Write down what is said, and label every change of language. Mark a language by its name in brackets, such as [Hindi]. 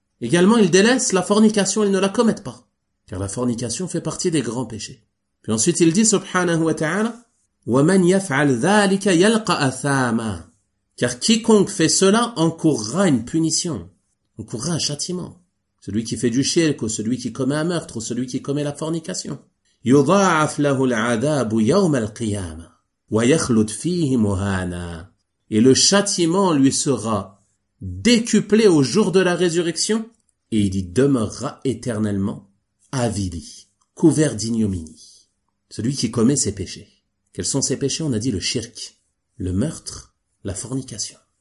[French] Également, ils délaissent la fornication. Ils ne la commettent pas. Car la fornication fait partie des grands péchés. Puis ensuite, il dit, [Arabic] subhanahu wa ta'ala, وَمَنْ يَفْعَلْ ذَٰلِكَ يَلْقَ أَثَامًا. [French] Car quiconque fait cela encourra une punition, encourra un châtiment. Celui qui fait du shirk, ou celui qui commet un meurtre, ou celui qui commet la fornication. [Arabic] يضاعف له العذاب يوم القيامة ويخلد فيه مهانا. [French] Et le châtiment lui sera décuplé au jour de la résurrection, et il y demeurera éternellement avili, couvert d'ignominie. Celui qui commet ses péchés. Quels sont ses péchés? On a dit le shirk, le meurtre, la fornication.